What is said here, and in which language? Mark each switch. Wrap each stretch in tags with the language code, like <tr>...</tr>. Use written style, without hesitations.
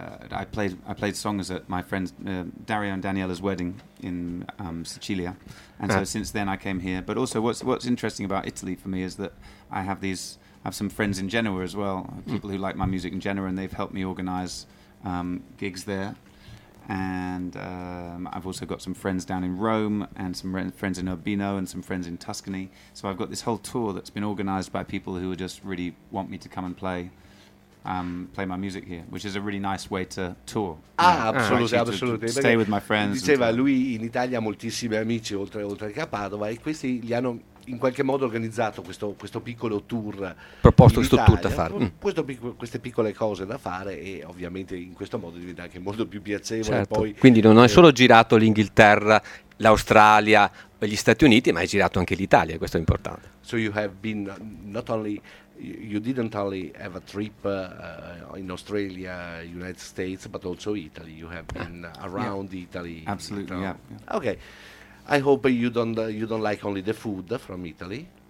<en>I played songs at my friends Dario and Daniela's wedding in Sicilia, and so since then I came here. But also what's interesting about Italy for me is that I have some friends in Genoa as well, people who like my music in Genoa, and they've helped me organize gigs there, and I've also got some friends down in Rome and some friends in Urbino and some friends in Tuscany. So I've got this whole tour that's been organized by people who just really want me to come and play my music here, which is a really nice way to tour. Absolutely. To stay with my friends.</en> <it>Diceva lui in Italia ha moltissimi amici oltre che a Padova, e questi gli hanno in qualche modo organizzato questo piccolo tour. Proposto questo tour da fare. Queste piccole cose da fare, e ovviamente in questo modo diventa anche molto più piacevole. Certo. Poi, quindi non hai solo girato l'Inghilterra, l'Australia, gli Stati Uniti, ma hai girato anche l'Italia, questo è importante.</it> <en>So you have been not only, you didn't only have a trip in Australia, United States, but also Italy. You have been around Italy. Absolutely, Okay. I hope you don't like only the food from Italy.</en>